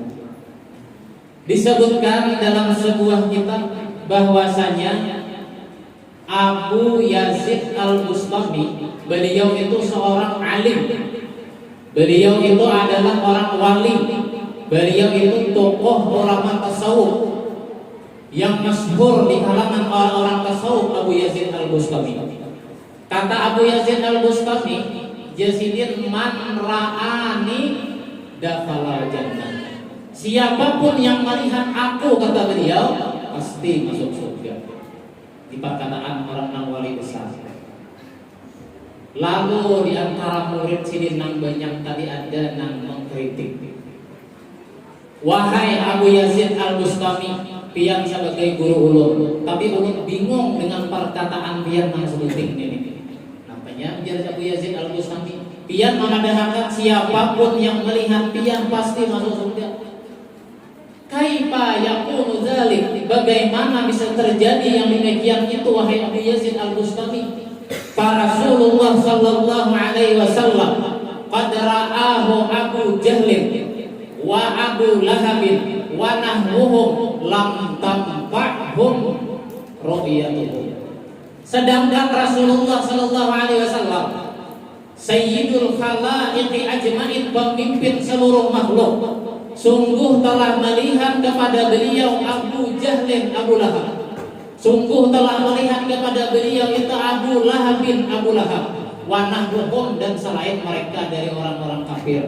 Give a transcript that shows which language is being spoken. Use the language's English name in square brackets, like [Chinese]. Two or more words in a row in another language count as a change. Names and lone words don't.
[Indonesian] Disebutkan dalam sebuah kitab bahwasanya Abu Yazid Al-Bustami, beliau itu seorang alim, beliau itu adalah orang wali, beliau itu tokoh ulama tasawuf yang masyhur di kalangan orang-orang tasawuf, Abu Yazid Al-Bustami. [Arabic] Kata Abu Yazid Al-Bustami, جاسدين من رآني دخل الجنة. [Indonesian] Siapapun yang melihat aku, kata beliau, pasti masuk surga. Di perkataan orang wali besar. Lalu di antara murid sidin nang banyak tadi ada nang mengkritik. Wahai Abu Yazid Al-Bustami, pian sebagai guru ulun, tapi ulun bingung dengan perkataan pian nang sebuting ini. Nampaknya menjadi Abu Yazid Al-Bustami, pian mengadakan siapapun yang melihat pian pasti masuk surga. [Arabic] كيف يكون ذلك? [Indonesian] Bagaimana bisa terjadi yang demikian itu, wahai Abu Yazid Al-Bustami? [Arabic] رسول الله صلى الله عليه وسلم قد رآه أبو جهلٍ وأبو لهبٍ ونحوهم لم تنفعهم رؤيتهم. [Indonesian] Sedangkan Rasulullah [Arabic] صلى الله عليه وسلم سيد الخلائق أجمعين, [Indonesian] pemimpin seluruh makhluk, sungguh telah melihat kepada beliau Abu Jahlin, Abu Lahab. Sungguh telah melihat kepada beliau itu Abu Lahab bin Abu Lahab, [Arabic] ونحوهم, [Indonesian] dan selain mereka dari orang-orang kafir.